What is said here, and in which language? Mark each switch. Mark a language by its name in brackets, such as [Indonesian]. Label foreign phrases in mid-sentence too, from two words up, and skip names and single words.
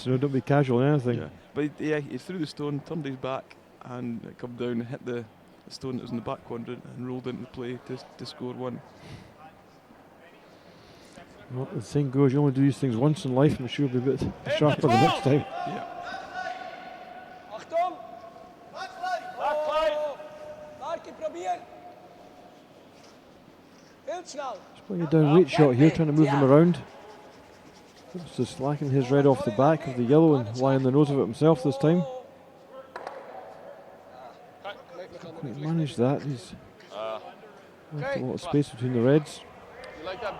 [English] Don't be casual on anything. Yeah. But he threw the stone, turned his back, and it come down, hit the stone that was in the back quadrant, and rolled into play to score one. Well, the thing goes, you only do these things once in life. I'm sure you'll be a bit sharper the next time. Yeah. [German] Achtung. Marke probieren. [Dutch] Heel snel. [English] Just playing a down weight shot here, trying to move them around. Just slacking his red off the back of the yellow and lying on the nose of it himself this time. Quite managed that. He's left a lot of space between the reds. You like that?